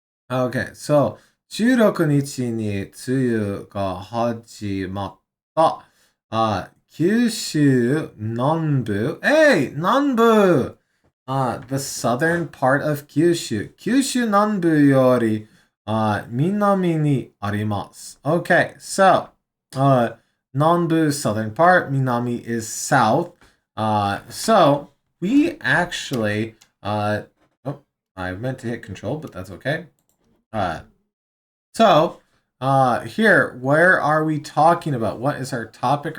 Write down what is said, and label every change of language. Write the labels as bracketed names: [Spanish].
[English] Okay, so [Japanese] 16日に梅雨が始まった。九州南部。Hey, 南部! [English] The southern part of 九州。 [Japanese] 九州南部より、南にあります。 [English] Okay, so, 南部 southern part, 南 is south. So, we actually, I meant to hit control, but that's okay. So, here, where are we talking about? What is our topic?